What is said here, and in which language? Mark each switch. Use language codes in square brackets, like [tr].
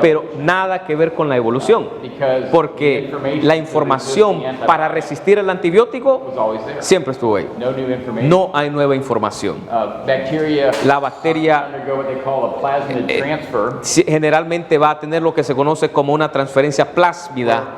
[es] pero nada que ver con la evolución, [en] Because [es] porque la información para resistir el antibiótico [en] was always there. [es] siempre estuvo ahí. [en] No new information. [es] No hay nueva información. [en] Bacteria [es] La bacteria [en] undergo what they call a plasmid transfer, [es] generalmente va a tener lo que se conoce como una transferencia plásmida,